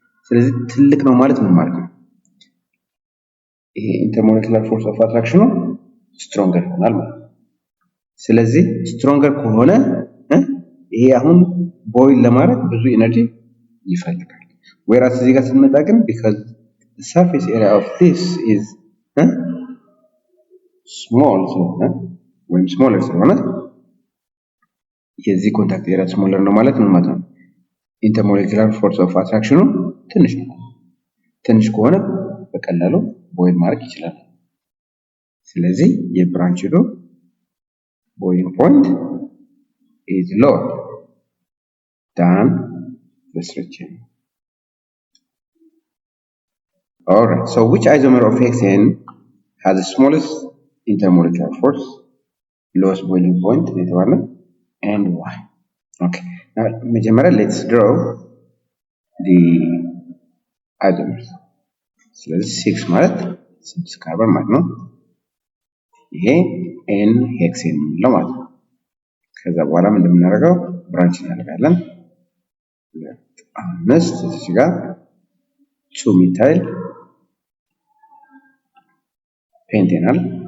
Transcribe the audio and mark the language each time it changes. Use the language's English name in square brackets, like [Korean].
[Amharic] ስለዚህ ትልቅ ነው ማለት ምን ማለት ነው? ይሄ intermolecular force of attraction ስትሮንገር ይሆናል ማለት ነው። ስለዚህ ስትሮንገር ከሆነ ይሄ አሁን ቦይል ለማድረግ ብዙ ኤነርጂ ይፈልጋል። whereas እዚህ ጋር ስንመጣ ግን [English] because the surface area of this is small [Amharic] ወይም smaller ስለሆነ የዚህ ኮንታክት ኤሪያ smaller ነው ማለት ምን ማለት ነው? intermolecular force of attraction ትንሽ ነው። ትንሽ ከሆነ በቀላሉ ቦይል ማድረግ ይችላል። ስለዚህ የብራንችዱ [English] boiling point is lower than the straight chain. Alright, so which isomer of hexane has the smallest intermolecular force, lowest boiling point, and why? Okay, now let's draw the isomers. So let's [Amharic] 6 ማለት 6 carbon ማለት ነው። ይሄ n ሄክሴን ነው ማለት ነው። ከዛ በኋላ ምን እንደምናደርገው ብራንች እናደርጋለን። 5 እዚህ ጋር 2 ሚታይል ፔንቴናል